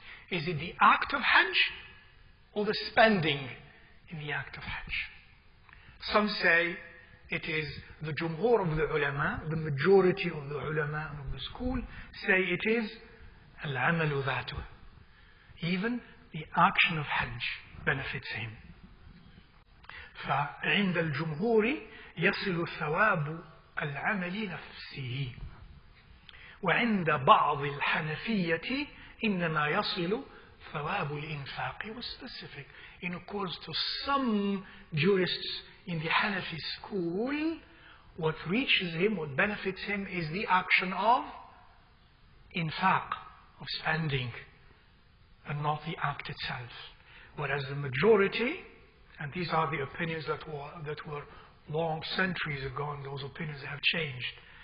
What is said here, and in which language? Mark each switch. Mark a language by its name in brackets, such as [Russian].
[English] Is it the act of Hajj or the spending in the act of Hajj? Some say it is the jumhur of the ulama, the majority of the ulama of the school say it is [Arabic] al-amalu dhatuh. [English] Even the action of Hajj benefits him. [Arabic] فعند الجمهور يصل ثواب العمل نفسه وعند بعض الحنفية إنما يصل ثواب الإنفاق والspecific. [English] In accordance to some jurists in the Hanafi school, what reaches him, what benefits him is the action of infaq, of spending, and not the act itself. Whereas the majority, and these are the opinions that were long centuries ago, and those opinions have changed.